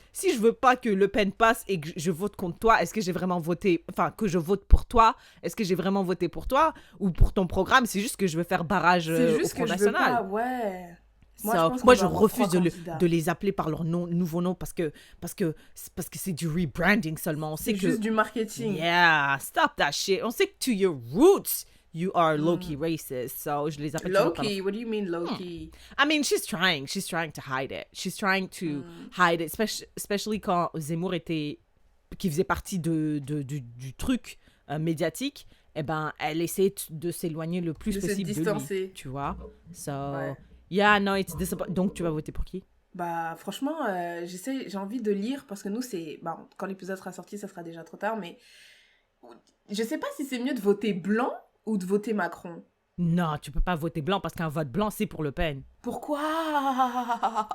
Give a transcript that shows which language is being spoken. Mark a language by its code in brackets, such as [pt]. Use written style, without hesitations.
[fr] Si je veux pas que Le Pen passe et que je vote contre toi, est-ce que j'ai vraiment voté, enfin, que je vote pour toi, est-ce que j'ai vraiment voté pour toi ou pour ton programme? C'est juste que je veux faire barrage au Front National. Pas, ouais. Moi, je refuse de les appeler par leur nouveau nom parce que c'est du rebranding seulement. On sait c'est juste du marketing. [en] Yeah, stop that shit. [fr] On sait que [en] to your roots, you are low-key racist. [fr] So, je les appelle [en] low-key? What do you mean low-key? I mean, she's trying to hide it. She's trying to hide it, especially [fr] quand Zemmour qui faisait partie du truc médiatique. Eh ben, elle essaie de s'éloigner le plus possible de lui. Tu vois? [en] So, yeah, no, it's disappointing. [fr] Donc, tu vas voter pour qui? Bah, franchement, j'ai envie de lire parce que nous, c'est... Bah, quand l'épisode sera sorti, ça sera déjà trop tard, mais je sais pas si c'est mieux de voter blanc ou de voter Macron. Non, tu peux pas voter blanc parce qu'un vote blanc, c'est pour Le Pen. Pourquoi?